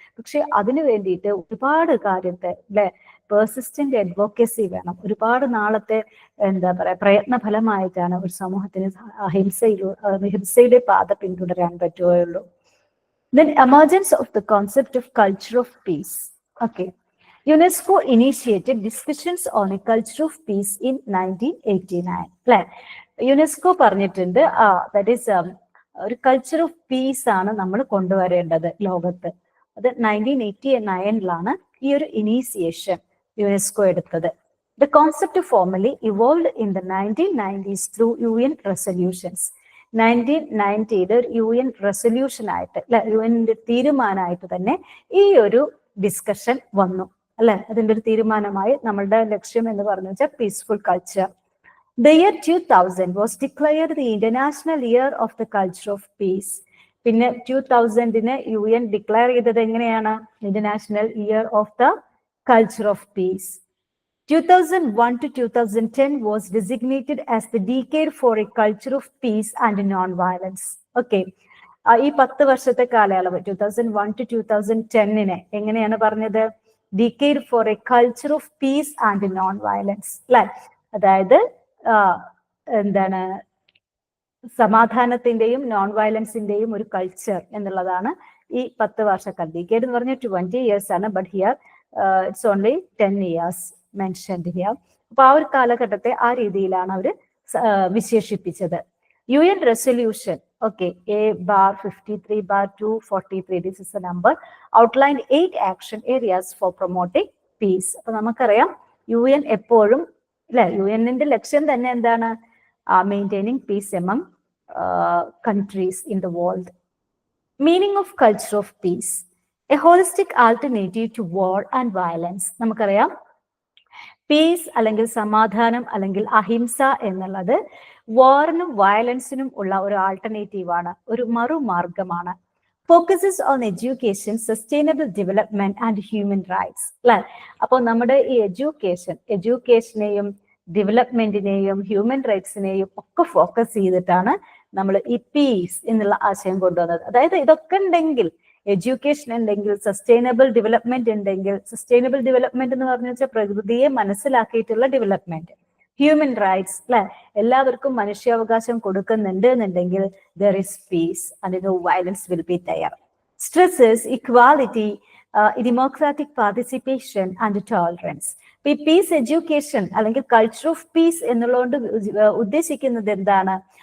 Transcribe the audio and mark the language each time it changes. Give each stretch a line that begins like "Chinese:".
Malayalam: പക്ഷെ അതിനു വേണ്ടിയിട്ട് ഒരുപാട് കാര്യത്തെ അല്ലെ പെർസിസ്റ്റന്റ് അഡ്വോക്കസി വേണം. ഒരുപാട് നാളത്തെ എന്താ പറയാ പ്രയത്ന ഫലമായിട്ടാണ് ഒരു സമൂഹത്തിന് അഹിംസയുടെ പാത പിന്തുടരാൻ പറ്റുകയുള്ളൂ.
English: Then emergence of the concept of culture of peace. Okay. UNESCO initiated discussions on a culture of peace in 1989.
Malayalam: അല്ലെ, യുനെസ്കോ പറഞ്ഞിട്ടുണ്ട് ദാറ്റ് ഈസ് ഒരു കൾച്ചർ ഓഫ് പീസ് ആണ് നമ്മൾ കൊണ്ടുവരേണ്ടത് ലോകത്ത്. അത് 1989 ഈ ഒരു ഇനീസിയേഷൻ യുനെസ്കോ എടുത്തത്.
English: The concept formally evolved in the 1990s through UN resolutions.
Malayalam: 1990 UN resolution ആയിട്ട് അല്ലെ, യുഎന്റെ തീരുമാനമായിട്ട് തന്നെ ഈ ഒരു ഡിസ്കഷൻ വന്നു അല്ലെ. അതിന്റെ ഒരു തീരുമാനമായി നമ്മളുടെ ലക്ഷ്യം എന്ന് പറഞ്ഞു വെച്ചാൽ peaceful culture.
English: The year 2000 was declared the International Year of the Culture of Peace.
Malayalam: പിന്നെ 2000 UN ഡിക്ലെയർ ചെയ്തത് എങ്ങനെയാണ്?
English: International year of the culture of peace. 2001 to 2010 was designated as the decade for a culture of peace and non-violence. Okay.
Malayalam: ഈ 10 വർഷത്തെ കാലയളവ് 2001 to 2010 എങ്ങനെയാണ് പറഞ്ഞത്?
English: Decade for a culture of peace and non violence അല്ലെ.
Malayalam: അതായത് എന്താണ് സമാധാനത്തിന്റെയും non വയലൻസിന്റെയും ഒരു കൾച്ചർ എന്നുള്ളതാണ് ഈ 10 വർഷക്കാലം. ഡിക്കേഡ് എന്ന് പറഞ്ഞാൽ 20 years ആണ്,
English: But here it's only 10 years mentioned here.
Malayalam: അപ്പൊ ആ ഒരു കാലഘട്ടത്തെ ആ രീതിയിലാണ് അവർ വിശേഷിപ്പിച്ചത്.
English: UN resolution, okay, A/53/243, this is the number, outlined 8 action areas for promoting peace.
Malayalam: അപ്പൊ നമുക്കറിയാം UN എപ്പോഴും അല്ലെ, യുഎന്നിന്റെ ലക്ഷ്യം തന്നെ എന്താണ്?
English: Maintaining peace among countries in the world. Meaning of culture of peace, a holistic alternative to war and violence.
Malayalam: നമുക്കറിയാം piece അല്ലെങ്കിൽ സമാധാനം അല്ലെങ്കിൽ അഹിംസ എന്നുള്ളത് വാറിനും വയലൻസിനും ഉള്ള ഒരു ആൾട്ടർനേറ്റീവ് ആണ്, ഒരു മറുമാർഗമാണ്.
English: Focuses on education, sustainable development and human rights അല്ലെ.
Malayalam: അപ്പോൾ നമ്മുടെ ഈ എഡ്യൂക്കേഷനെയും ഡെവലപ്മെന്റിനെയും ഹ്യൂമൻ റൈറ്റ്സിനെയും ഒക്കെ ഫോക്കസ് ചെയ്തിട്ടാണ് നമ്മൾ ഈ പീസ് എന്നുള്ള ആശയം കൊണ്ടുവന്നത്. അതായത് ഇതൊക്കെ ഉണ്ടെങ്കിൽ, എഡ്യൂക്കേഷൻ ഉണ്ടെങ്കിൽ, സസ്റ്റൈനബിൾ ഡെവലപ്മെന്റ് ഉണ്ടെങ്കിൽ, സസ്റ്റൈനബിൾ ഡെവലപ്മെന്റ് എന്ന് പറഞ്ഞു വെച്ചാൽ പ്രകൃതിയെ മനസ്സിലാക്കിയിട്ടുള്ള ഡെവലപ്മെന്റ്, ഹ്യൂമൻ റൈറ്റ്സ് അല്ലെ, എല്ലാവർക്കും മനുഷ്യാവകാശം കൊടുക്കുന്നുണ്ട് എന്നുണ്ടെങ്കിൽ
English: there is peace and no violence will be there. Stresses equality, democratic participation and tolerance.
Malayalam: ഈ പീസ് എഡ്യൂക്കേഷൻ അല്ലെങ്കിൽ കൾച്ചർ ഓഫ് പീസ് എന്നുള്ളതുകൊണ്ട് ഉദ്ദേശിക്കുന്നത് എന്താണ്?